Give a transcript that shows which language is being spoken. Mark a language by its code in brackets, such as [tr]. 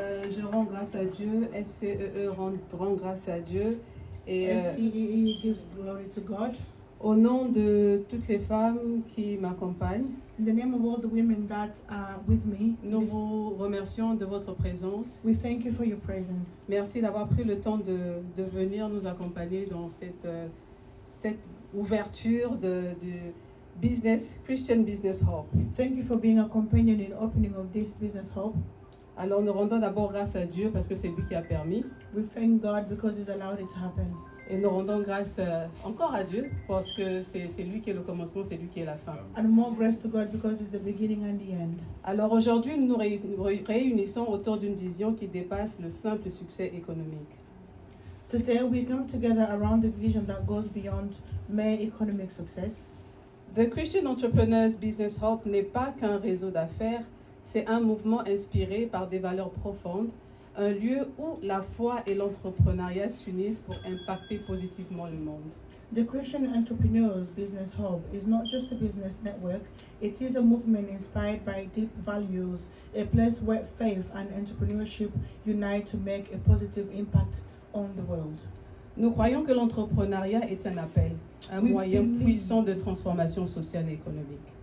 [fr] Je rends grâce à Dieu, FCEE rend grâce à Dieu. Et [en] FCEE gives glory to God. [fr] au nom de toutes les femmes qui m'accompagnent, [en] In the name of all the women that are with me, [fr] nous vous remercions de votre présence. [en] we thank you for your presence. [fr] Merci d'avoir pris le temps de venir nous accompagner dans cette ouverture du Christian Business Hub. [en] Thank you for being a companion in opening of this business hub. [fr] Alors nous rendons d'abord grâce à Dieu parce que c'est lui qui a permis. [en] We thank God because He's allowed it to happen. [fr] Et nous rendons grâce encore à Dieu parce que c'est lui qui est le commencement, c'est lui qui est la fin. [en] And more grace to God because He's the beginning and the end. [fr] Alors aujourd'hui, nous nous réunissons autour d'une vision qui dépasse le simple succès économique. [en] Today we come together around a vision that goes beyond mere economic success. [fr] The Christian Entrepreneurs Business Hub n'est pas qu'un réseau d'affaires, c'est un mouvement inspiré par des valeurs profondes, un lieu où la foi et l'entrepreneuriat s'unissent pour impacter positivement le monde. [en] The Christian Entrepreneurs Business Hub is not just a business network, it is a movement inspired by deep values, a place where faith and entrepreneurship unite to make a positive impact on the world. [fr] Nous croyons que l'entrepreneuriat est un appel, un Oui, moyen oui. puissant de transformation sociale et économique.